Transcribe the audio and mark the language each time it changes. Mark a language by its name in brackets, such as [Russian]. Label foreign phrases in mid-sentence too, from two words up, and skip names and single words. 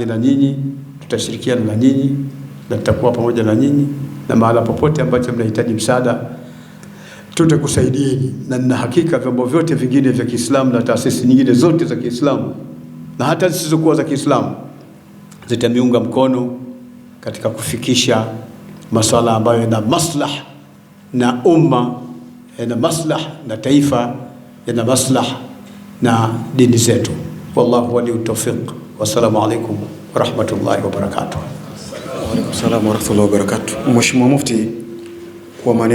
[Swahili] na nyinyi, tutashirikiana na nyinyi na tutakuwa pamoja na nyinyi, na mahala popote ambapo mnahitaji msaada tutakusaidieni, na nina hakika vyombo vyote vingine vya Kiislamu na taasisi nyingine zote za Kiislamu na hata zisizokuwa za Kiislamu zitamiunga mkono katika kufikisha masuala ambayo yana maslah na umma, yana maslah na taifa, yana maslah na dini zetu. [Arabic] والله ولي التوفيق. والسلام عليكم ورحمة الله وبركاته. وعليكم السلام ورحمة الله وبركاته. [Swahili] Mheshimiwa Mufti, kwa maneno